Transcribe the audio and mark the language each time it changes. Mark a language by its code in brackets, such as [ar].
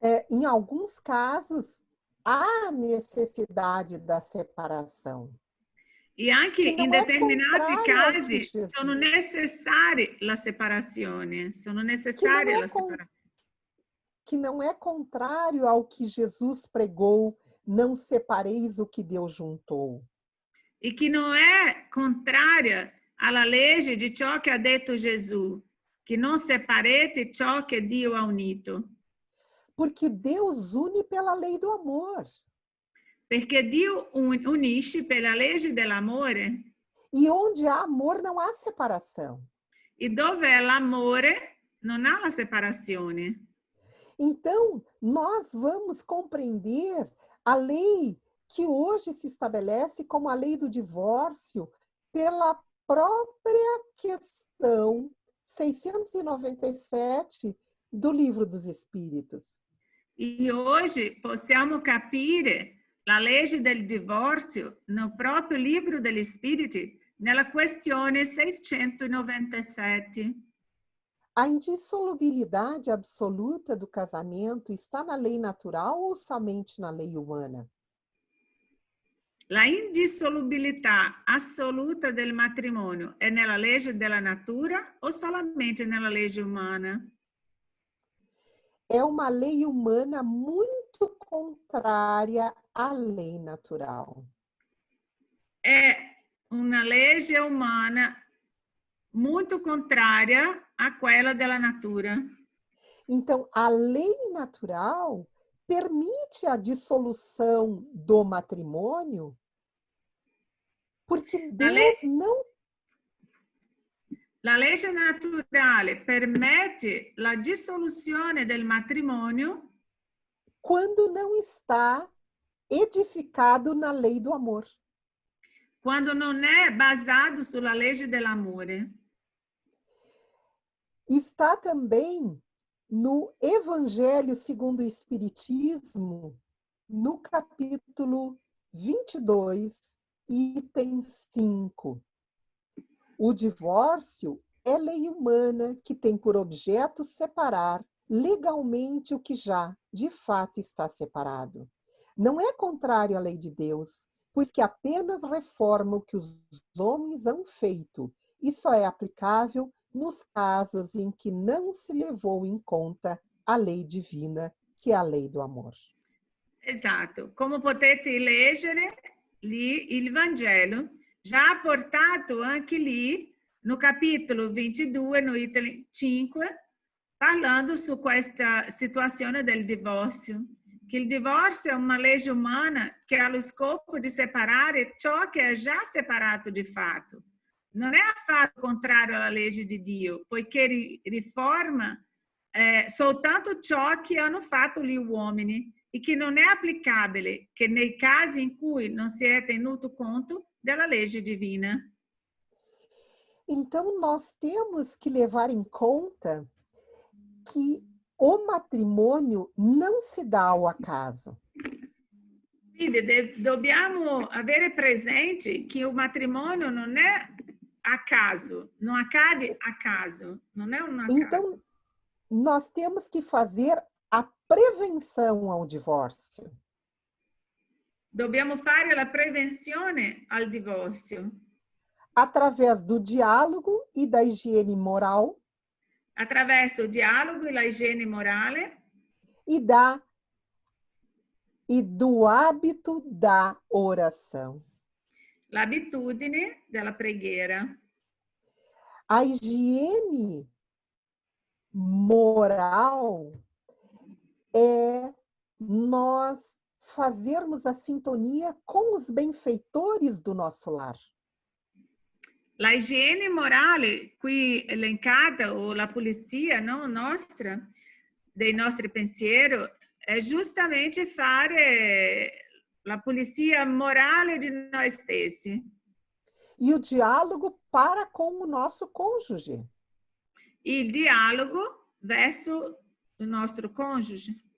[pt] Em alguns casos, há necessidade da separação. [it] E anche in determinati casi sono necessarie la separazione, sono necessarie la separazione. [pt] Que não é contrário ao que Jesus pregou, não separeis o que Deus juntou. E que não é contrária [it] alla legge di ciò che ha detto Gesù. che non separate ciò che Dio ha unito. [pt] Porque Deus une pela lei do amor. [it] Perché Dio unisce per la legge dell'amore. [pt] E onde há amor, não há separação. [it] E dove è l'amore, non há la separazione. [pt] Então, nós vamos compreender a lei que hoje se estabelece como a lei do divórcio pela própria questão 697 do Livro dos Espíritos. E hoje [it] possiamo capire la legge del divorzio no proprio Libro degli Spiriti, nella questione 697. [pt] A indissolubilidade absoluta do casamento está na lei natural ou somente na lei humana? [it] La indissolubilità assoluta del matrimonio è nella legge della natura o solamente nella legge umana? [pt] É uma lei humana muito contrária à lei natural. [it] È una legge umana [pt] muito contrária [it] a quella della natura. [pt] Então, a lei natural permite a dissolução do matrimônio, porque Deus não... [it] La legge naturale permette la dissoluzione del matrimonio [pt] quando não está edificado na lei do amor. [it] Quando non è basato sulla legge dell'amore. [pt] Está também no Evangelho segundo o Espiritismo, no capítulo 22, item 5. O divórcio é lei humana que tem por objeto separar legalmente o que já, de fato, está separado. Não é contrário à lei de Deus, pois que apenas reforma o que os homens han feito e só é aplicável nos casos em que não se levou em conta a lei divina, que é a lei do amor. [it] Esatto. Come potete leggere lì, il Vangelo già ha portato anche lì, no capitolo 22, no item 5, parlando su questa situazione del divorzio. Che il divorzio è una legge umana che ha lo scopo di separare ciò che è già separato di fatto. Non è affatto contrario alla legge di Dio, poiché riforma soltanto ciò che hanno fatto gli uomini e che non è applicabile che nei casi in cui non si è tenuto conto della legge divina. [pt] Então, nós temos que levar em conta que o matrimônio não se dá ao acaso. [it] Quindi dobbiamo avere presente che il matrimonio non è a caso, non accade a caso, non è un [pt] Então, [it] caso. [pt] Nós temos que fazer a prevenção ao divórcio. [it] Dobbiamo fare la prevenzione al divorzio. [pt] Através do diálogo e da higiene moral. [it] Attraverso il dialogo e la igiene morale. [pt] E do hábito da oração. [it] L'abitudine della preghiera. [pt] A higiene moral é nós fazermos a sintonia com os benfeitores do nosso lar. [it] La igiene morale qui elencata, o la pulizia, no, nostra, dei nostri pensieri, è giustamente fare la pulizia morale di noi stessi. [pt] E o diálogo para com o nosso cônjuge. [it] Il dialogo verso o nostro cônjuge.